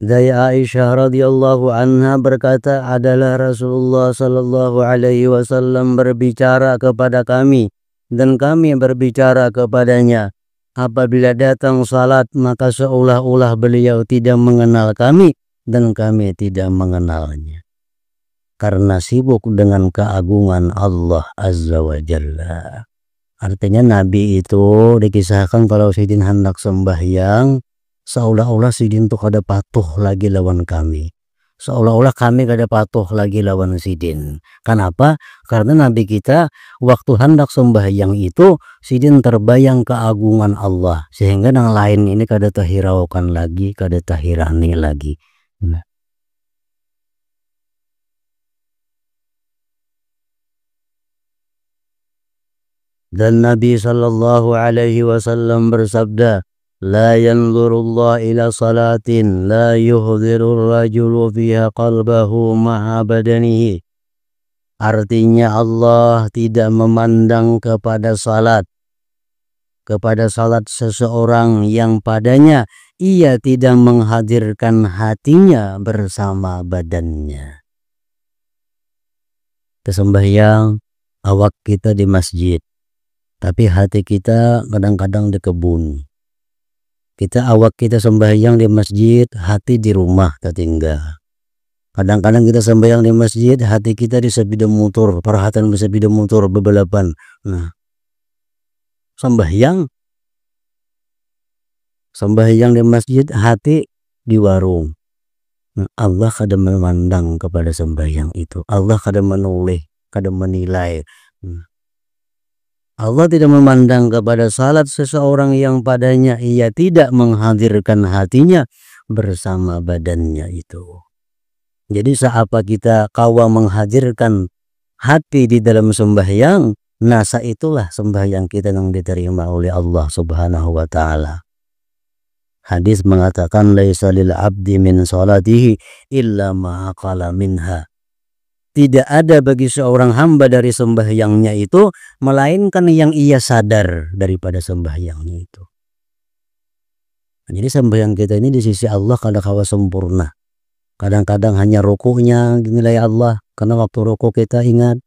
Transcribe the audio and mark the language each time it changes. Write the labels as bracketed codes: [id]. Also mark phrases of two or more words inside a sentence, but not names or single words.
[id] Dari Aisyah [ar] رضي الله عنها [id] berkata, adalah Rasulullah [ar] صلى الله عليه وسلم [id] berbicara kepada kami dan kami berbicara kepadanya. Apabila datang salat maka seolah-olah beliau tidak mengenal kami dan kami tidak mengenalnya. Karena sibuk dengan keagungan Allah [ar] عز وجل. [bjn] Artinya Nabi itu dikisahkan kalau Sidin hendak sembahyang, seolah-olah Sidin tuh kada patuh lagi lawan kami. Seolah-olah kami kada patuh lagi lawan Sidin. [id] Kenapa? [bjn] Karena Nabi kita waktu hendak sembahyang itu Sidin terbayang keagungan Allah. Sehingga yang lain ini kada terhiraukan lagi, kada terhirani lagi. Nah. [id] Dan Nabi [ar] صلى الله عليه وسلم bersabda, لا ينظر الله إلى صلاة لا يحضر الرجل فيها قلبه مع بدنه. [id] Artinya Allah tidak memandang kepada salat seseorang yang padanya ia tidak menghadirkan hatinya bersama badannya. [bjn] Sembahyang awak kita di masjid, tapi hati kita kadang-kadang di kebun. Awak kita sembahyang di masjid, hati di rumah tertinggal. Kadang-kadang kita sembahyang di masjid, hati kita di sepeda motor, perhatian di sepeda motor bebalapan. Nah, sembahyang di masjid, hati di warung. Nah, Allah kada memandang kepada sembahyang itu. Allah kada menoleh, kada menilai. [id] Allah tidak memandang kepada salat seseorang yang padanya ia tidak menghadirkan hatinya bersama badannya itu. [bjn] Jadi seapa kita kawa menghadirkan hati di dalam sembahyang, nasa itulah sembahyang kita yang diterima oleh Allah [ar] سبحانه وتعالى. [id] Hadis mengatakan [ar] ليس للعبد من صلاته إلا ما عقل منها. [id] Tidak ada bagi seorang hamba dari sembahyangnya itu melainkan yang ia sadar daripada sembahyangnya itu. [bjn] Jadi sembahyang kita ini di sisi Allah kadang kawa sempurna. [id] Kadang-kadang hanya rukuknya dinilai Allah karena waktu rukuk kita ingat.